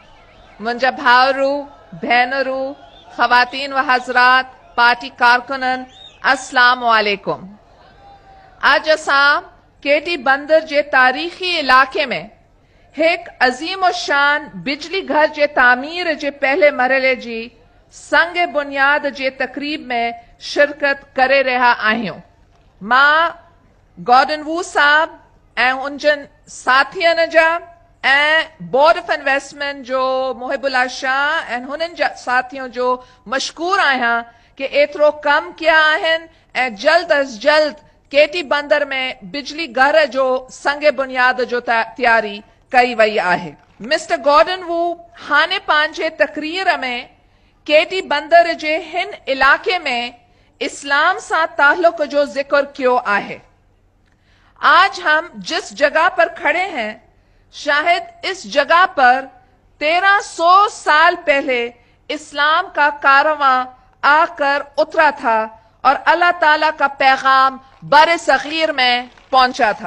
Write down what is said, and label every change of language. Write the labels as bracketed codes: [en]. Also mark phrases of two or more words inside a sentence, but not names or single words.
[sd] मुंजा भावरू, भेनरू, [ur] خواتین و حضرات, [sd] पार्टी कारकुनन, [ar] السلام عليكم. [sd] आज असां केटी बंदर जे तारीखी इलाके में एक अजीम और शान बिजली घर जे तामीर जे पहले मरहले जी संग बुनियाद जे तकरीब में शिरकत करे रहा आहियूं। मां गॉर्डन वू साहब ऐं उनजन साथियन जा ऐं बोर्ड ऑफ इन्वेस्टमेंट जो मुहिबुल्ला शाह ऐं हुननि जा साथियों जो मशकूर आहियां कि एतिरो कम किया आहिनि ऐं जल्द अज जल्द केटी बंदर में बिजली घर जो संग बुनियाद जो तैयारी कई वई आहे। मिस्टर गॉर्डन वू हाने पंहिंजे तकरीर में केटी बंदर जे हिन इलाके में [ur] इस्लाम से ताल्लुक [sd] जो जिक्र कियो आहे। [ur] آج ہم جس جگہ پر کھڑے ہیں، شاید اس جگہ پر 1300 سال پہلے اسلام کا کارواں آکر اترا تھا اور اللہ تعالیٰ کا پیغام بر صغیر میں پہنچا تھا.